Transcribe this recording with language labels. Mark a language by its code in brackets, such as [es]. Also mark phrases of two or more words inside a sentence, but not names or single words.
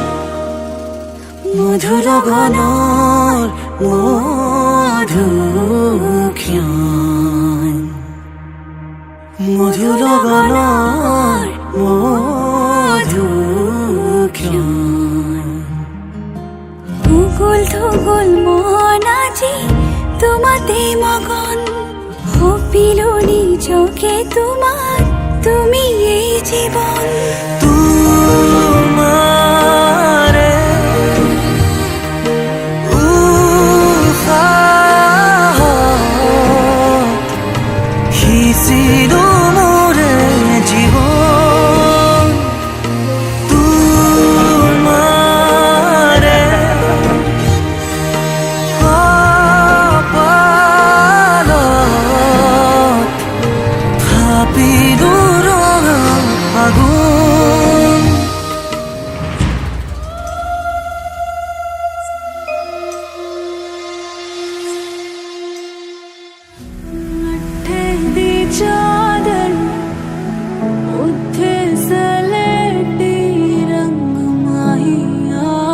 [as] মধু লগনৰ মধুক্ষণ মধু লগনৰ মধুক্ষণ উগুল থুগুল মন আজি তোমাতে মগন ভাবিলো নিজকে তোমার তুমি এই জীবন তোমাৰে উফাহত সিঁচিলো মোৰে জীৱন তোমাৰে কপালত থাপিলো ৰঙা ফাগুন [pa] ਦੀ ਚਾਦਰ ਉਠੇ ਸਲੇਟੀ ਰੰਗ ਮਾਹੀਆ